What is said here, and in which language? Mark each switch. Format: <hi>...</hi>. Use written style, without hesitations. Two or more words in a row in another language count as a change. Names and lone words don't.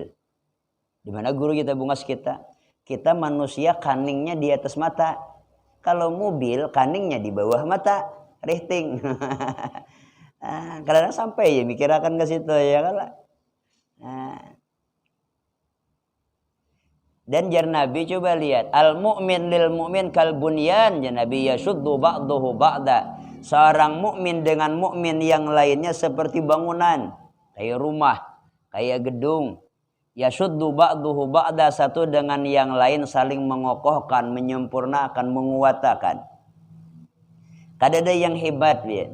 <bjn>Di mana guru kita bungas kita? Kita manusia kaningnya di atas mata. Kalau mobil kaningnya di bawah mata. Rihting. Kadang-kadang sampai ya mikirakan ke situ ya kalau. Nah. Dan jar Nabi coba lihat,</bjn> <ar>المؤمن للمؤمن كالبنيان, jar Nabi يشد بعضه بعضا.</ar> <id>Seorang mukmin dengan mukmin yang lainnya seperti bangunan, kayak rumah, kayak gedung.</id> <ar>يشد بعضه بعضا,</ar> <id>satu dengan yang lain saling mengokohkan, menyempurnakan, menguatakan.</id> <bjn>Kada ada yang hebat, ya.</bjn>